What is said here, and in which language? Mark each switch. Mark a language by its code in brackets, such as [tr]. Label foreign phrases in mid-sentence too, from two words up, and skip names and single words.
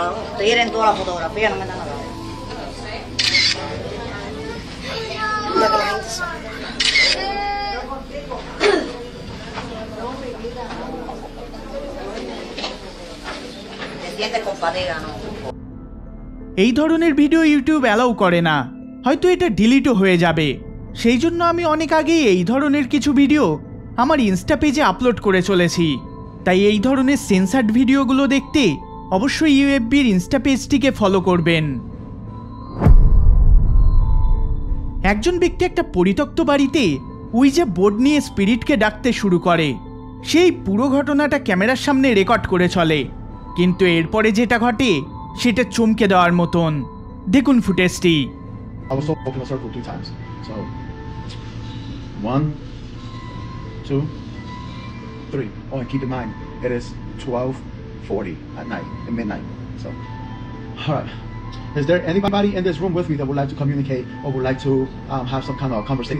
[es] Tiren toda la fotografía, no metan la cabeza. Te sientes con fatiga, ¿no? [bn] এই ধরনের ভিডিও ইউটিউব অ্যালাউ করে না, হয়তো এটা ডিলিটও হয়ে যাবে। সেই জন্য আমি অনেক আগেই এই ধরনের কিছু ভিডিও আমার [en] insta pageে [bn] আপলোড করে চলেছি। তাই এই ধরনের [en] censored videoগুলো [bn] দেখতে অবশ্যই ইউএফবির [en] insta pageটিকে [bn] ফলো করবেন। একজন ব্যক্তি একটা পরিত্যক্ত বাড়িতে উইজা বোর্ড নিয়ে স্পিরিটকে ডাকতে শুরু করে। সেই পুরো ঘটনাটা ক্যামেরার সামনে রেকর্ড করে চলে, কিন্তু এরপরে যেটা ঘটে সেটা চমকে দেওয়ার মতন। দেখুন ফুটেজটি। [en] I was told to open a circle 3 times. So 1, 2, 3. Oh, and keep in mind, it is 12:40 at night, at midnight. So, all right. Is there anybody in this room with me that would like to communicate or would like to have some kind of conversation?